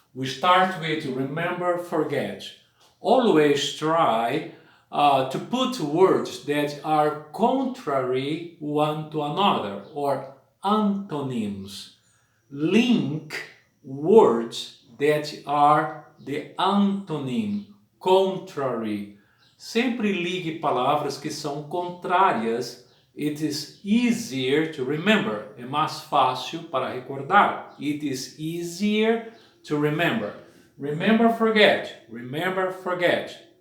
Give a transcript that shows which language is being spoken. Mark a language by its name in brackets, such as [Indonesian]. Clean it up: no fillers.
[English] We start with remember, forget. Always try to put words that are contrary one to another or antonyms. Link words that are the antonym, contrary. [Portuguese] Sempre ligue palavras que são contrárias. [English] It is easier to remember. [Portuguese] É mais fácil para recordar. [English] It is easier to remember. Remember, forget. Remember, forget.